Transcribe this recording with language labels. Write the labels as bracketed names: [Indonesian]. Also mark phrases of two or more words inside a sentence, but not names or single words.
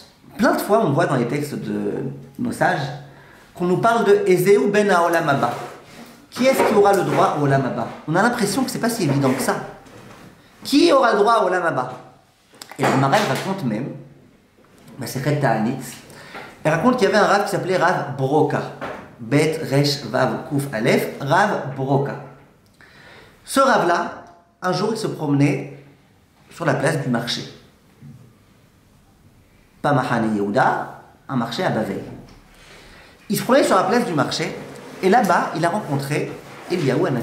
[French] Plein de fois, on voit dans les textes de nos sages qu'on nous parle de [Hebrew] איזהו בן עולם הבא. [French] Qui est-ce qui aura le droit au [Hebrew] עולם הבא? [French] On a l'impression que c'est pas si évident que ça. Qui aura le droit au [Hebrew] עולם הבא? [French] Et le Maral raconte même, c'est Ta'anit, elle raconte qu'il y avait un Rav qui s'appelait Rav Broka. [Hebrew] בית, ריש, וו, קוף, אלף, רב ברוקא. [French] Ce Rav-là, un jour, il se promenait sur la place du marché. Pas Mahane Yehuda, un marché à Bavel. Il se promenait sur la place du marché, et là-bas, il a rencontré Eliyahu Hanavi.